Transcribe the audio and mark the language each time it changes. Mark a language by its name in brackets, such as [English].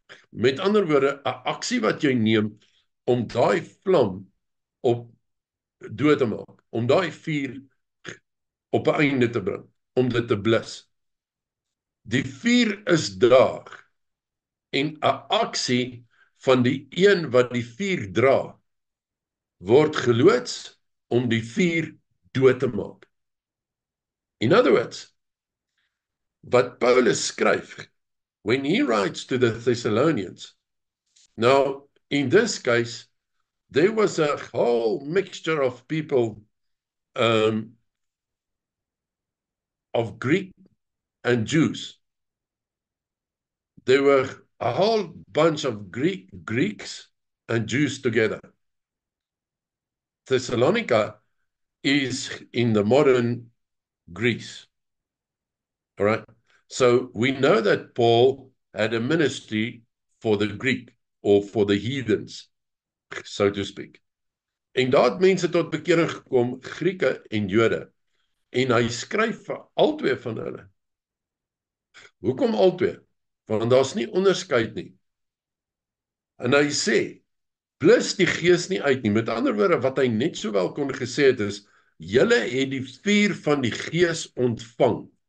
[Afrikaans] Met ander woorde, 'n aksie wat jy neem om daai vlam op dood te maak, om daai vuur op 'n einde te bring, om dit te blus. Die vuur is daar en 'n aksie van die een wat die vuur dra word geloods om die vuur dood te maak. [English] In other words, [Afrikaans] wat Paulus skryf, [English] when he writes to the Thessalonians, now in this case, there was a whole mixture of people of Greek and Jews. There were a whole bunch of Greeks and Jews together. Thessalonica is in the modern Greece. All right. So we know that Paul had a ministry for the Greek or for the heathens, so to speak. [Afrikaans] En daar het mense tot bekering gekom, Grieke en Jode. En hy skryf vir albei van hulle. Hoekom albei? Want daar's nie onderskeid nie. En hy sê, blus die gees nie uit nie. Met ander woorde, wat hy net sowel kon gesê het is, julle het die vuur van die gees ontvang.